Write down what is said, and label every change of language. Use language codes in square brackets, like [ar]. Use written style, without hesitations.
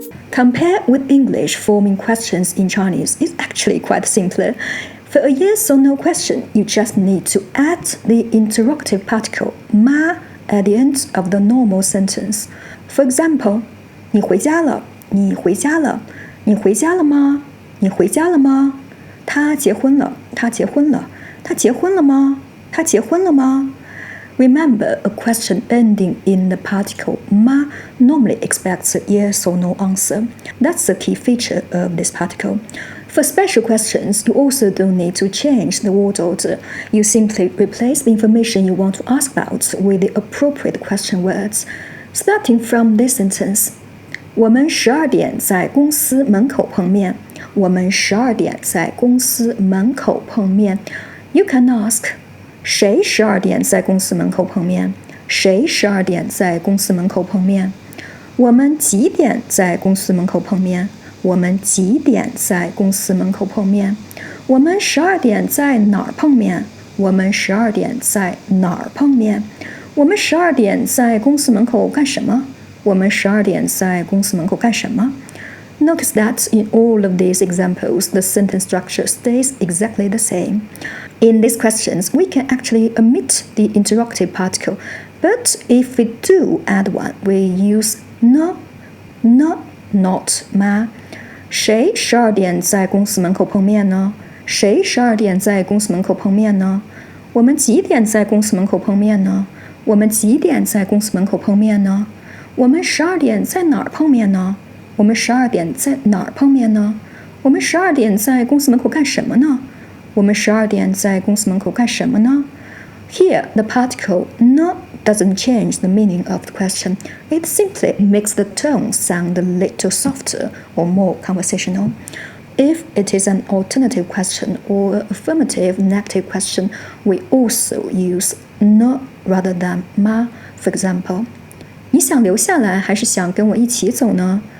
[en] Compared with English, forming questions in Chinese is actually quite simpler. For a yes or no question, you just need to add the interrogative particle ma at the end of the normal sentence. For example, [zh] 你回家了，你回家了，你回家了吗？你回家了吗？他结婚了，他结婚了，他结婚了吗？他结婚了吗？ [en] Remember, a question ending in the particle ma normally expects a yes or no answer. That's the key feature of this particle. For special questions, you also don't need to change the word order. You simply replace the information you want to ask about with the appropriate question words. Starting from this sentence, [zh] 我们12点在公司门口碰面。我们12点在公司门口碰面。 [en] You can ask, [zh] 谁12点在公司门口碰面？谁12点在公司门口碰面？我们几点在公司门口碰面？我们几点在公司门口碰面？我们12点在哪儿碰面？我们12点在哪儿碰面？我们12点在公司门口干什么？我们12点在公司门口干什么？ [en] Notice that in all of these examples, the sentence structure stays exactly the same. In these questions, we can actually omit the interrogative particle, but if we do add one, we use no, not ma. [zh] 谁12点在公司门口碰面呢？谁12点在公司门口碰面呢？我们几点在公司门口碰面呢？我们几点在公司门口碰面呢？我们12点在哪儿碰面呢？我们12点在哪儿碰面呢？我们12点在公司门口干什么呢？我们12点在公司门口干什么呢？ [en] Here, the particle no doesn't change the meaning of the question. It simply makes the tone sound a little softer or more conversational. If it is an alternative question or affirmative negative question, we also use no rather than ma. For example, [zh] 你想留下来还是想跟我一起走呢？